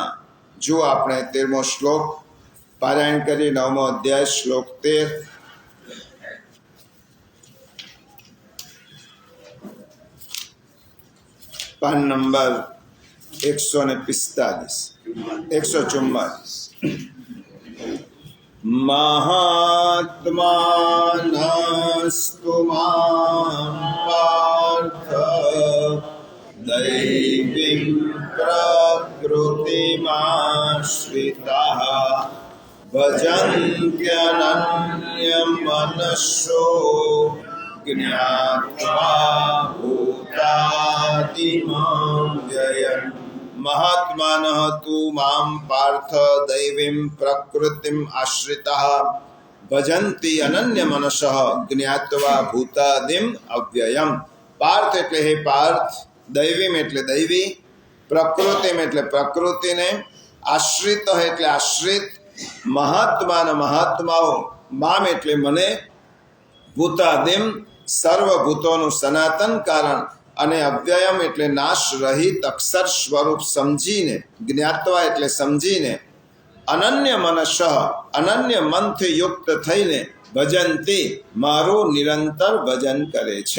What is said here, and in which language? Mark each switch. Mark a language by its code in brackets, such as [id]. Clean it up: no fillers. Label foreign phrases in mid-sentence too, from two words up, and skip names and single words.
[gu] જો આપણે 13મો શ્લોક પારાયણ કરી, 9મો અધ્યાય, શ્લોક 13. પાન નંબર 145, 144. [sa] महात्मानस्तु मां पार्थ दैवीं प्रकृतिमाश्रिताः भजन्त्यनन्यमनसो ज्ञात्वा भूतादिमां व्ययम् महात्मानः तु मां पार्थ दैवीं प्रकृतिम् आश्रिताः भजन्ति अनन्य मनसः ज्ञात्वा भूतादिम अव्ययम्। [gu] पार्थ એટલે હે પાર્થ, દૈવીમ એટલે દૈવી, પ્રકૃતિમ એટલે પ્રકૃતિને, આશ્રિત એટલે આશ્રિત, મહાત્માન મહાત્માઓ, મામ એટલે મને, ભૂતાદિમ સર્વભૂતોનું સનાતન કારણ અને અવ્યયમ એટલે નાશ રહિત અક્ષર સ્વરૂપ સમજીને, જ્ઞાત્વા એટલે સમજીને, અનન્ય મનસઃ અનન્ય મનથી યુક્ત થઈને ભજનથી મારું નિરંતર ભજન કરે છે।